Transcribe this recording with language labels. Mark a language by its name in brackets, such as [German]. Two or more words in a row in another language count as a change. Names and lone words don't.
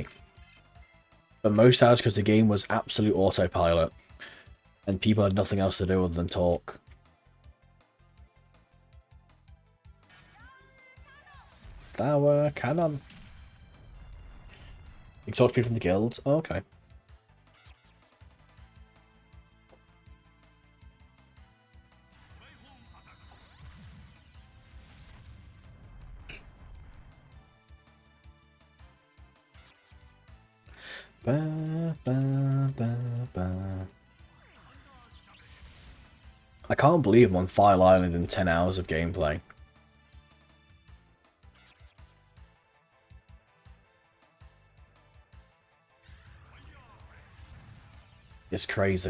[English] But most hours because the game was absolute autopilot, and people had nothing else to do other than talk. Flower cannon. You can talk to people from the guild. Oh, okay. Ba, ba, ba, ba. I can't believe I'm on File Island in 10 hours of gameplay. It's crazy.